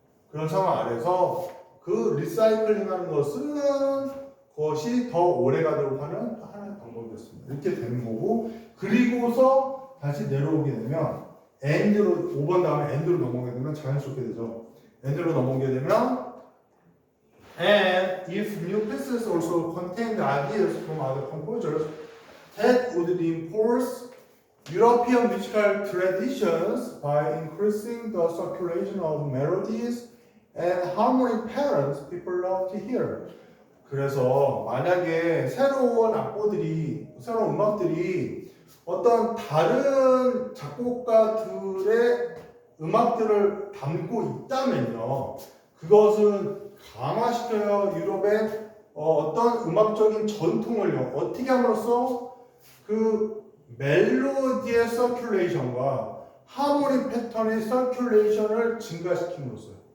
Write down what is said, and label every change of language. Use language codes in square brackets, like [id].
[ko] 그런 상황 아래에서 그 리사이클링 하는 것은 그것이 더 오래 가도록 하는 하나의 방법이었습니다. 이렇게 되는 거고 그리고서 다시 내려오게 되면 엔드로 5번 다음에 엔드로 넘어오게 되면 자연스럽게 되죠. 엔드로 넘어오게 되면 [en] And if new pieces also contain ideas from other composers that would reinforce European musical traditions by increasing the circulation of melodies and harmonic patterns people love to hear. [ko] 그래서 만약에 새로운 악보들이, 새로운 음악들이 어떤 다른 작곡가들의 음악들을 담고 있다면요, 그것은 강화시켜요. 유럽의 어떤 음악적인 전통을요, 어떻게 함으로써 그 멜로디의 서큘레이션과 하모니 패턴의 서큘레이션을 증가시킴으로써요.